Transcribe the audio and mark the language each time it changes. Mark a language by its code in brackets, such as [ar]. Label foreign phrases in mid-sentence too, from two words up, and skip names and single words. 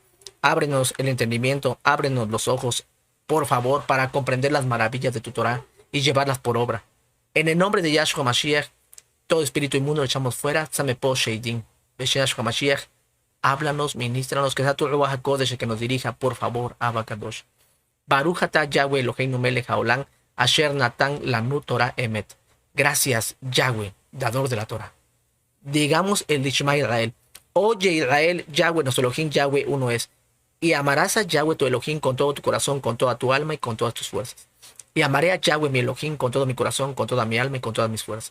[es] Ábrenos el entendimiento, ábrenos los ojos, por favor, para comprender las maravillas de tu Torah y llevarlas por obra. En el nombre de Yahshua Mashiach, todo espíritu inmundo lo echamos fuera. Samepo Sheidim. Yahshua Mashiach, háblanos, ministranos, que sea tu [he] רוח הקודש [es] el que nos dirija, por favor, [he] אבא קדוש. ברוך אתה יהוה אלוהינו מלך העולם, אשר נתן לנו תורה אמת. [es] Gracias, Yahweh, dador de la Torah. Digamos el Lishma Israel. Oye Israel, Yahweh, nuestro Elohim, Yahweh uno es. Y amarás a Yahweh tu Elohim con todo tu corazón, con toda tu alma y con todas tus fuerzas. Y amaré a Yahweh mi Elohim con todo mi corazón, con toda mi alma y con todas mis fuerzas.